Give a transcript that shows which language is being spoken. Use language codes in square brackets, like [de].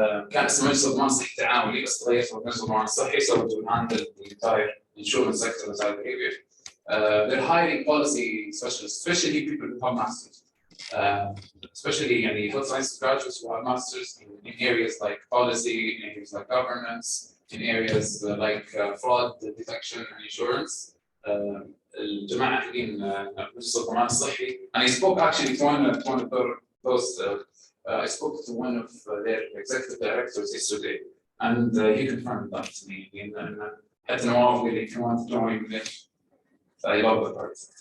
[ar] كان اسمه مجلس الضمان الصحي التعاوني بس تغيرت من مجلس الضمان الصحي [en] so to handle the entire insurance sector in Saudi Arabia. They're hiring policy specialists, especially people who have masters, especially health science graduates who have masters in areas like policy, in areas like governance, in areas like fraud detection and insurance. [ar] الجماعة حقين مجلس الضمان الصحي. [en] And I spoke actually to one of those. I spoke to one of their executive directors yesterday, and he confirmed that to me. And حتى Nawaf Albali, if you want to join me, I love the part.